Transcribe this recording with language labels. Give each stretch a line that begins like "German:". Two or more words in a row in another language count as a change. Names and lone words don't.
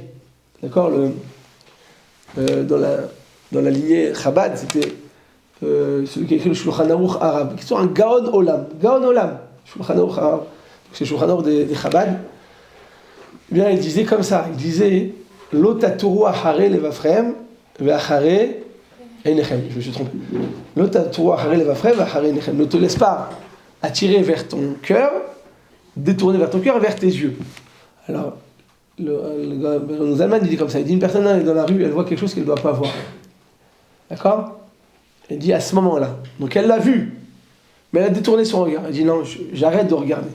French: D'accord, dans la lignée Chabad, c'était celui qui a écrit le Shulchan Aruch arabe, qui sont un Gaon Olam. Gaon Olam, Shulchan Aruch arabe. c'est le Shulchan Aruch des Chabad, eh bien, il disait comme ça, il disait
Hebrew: לא תתורו אחרי לבבכם ואחרי עיניכם.
French: Je me suis trompé.
Hebrew: לא תתורו אחרי לבבכם ואחרי עיניכם.
French: Ne te laisse pas attirer vers ton cœur, détourner vers ton cœur et vers tes yeux. Alors, le Zalman, il dit comme ça, il dit une personne elle est dans la rue, elle voit quelque chose qu'elle ne doit pas voir. D'accord? Elle dit à ce moment-là. Donc elle l'a vu, mais elle a détourné son regard. Elle dit non, j'arrête de regarder.